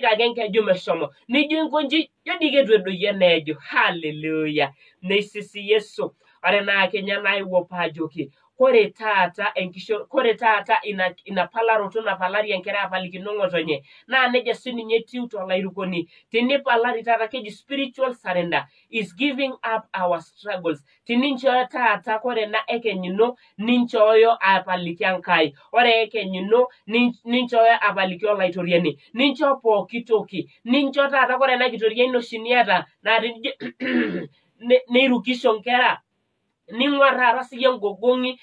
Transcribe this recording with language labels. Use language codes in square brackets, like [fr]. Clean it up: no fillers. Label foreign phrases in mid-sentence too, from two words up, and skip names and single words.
[mas] ake enkeju meshomo nijo inkonji jo dii ketu edoyio eneejo haleluya meisisi Yesu ore naa kenya naewuo paajoki kore taata ina palaroto napalari enkerai apalikino ng'otonye naa neja sininye etiu tolairukoni tinipalari taata keji [en] spiritual surrender is giving up our struggles [mas] tininchooyo taata kore ena ekeny ino ninchooyo apaliki Enkai ore ekeny ino ninchooyo apaliki olaitoriani nincho pooki toki nincho taata kore ena kitoriani oshi niata naa tenijo neirukisho nkera ning'ua taata siyie ngogong'i,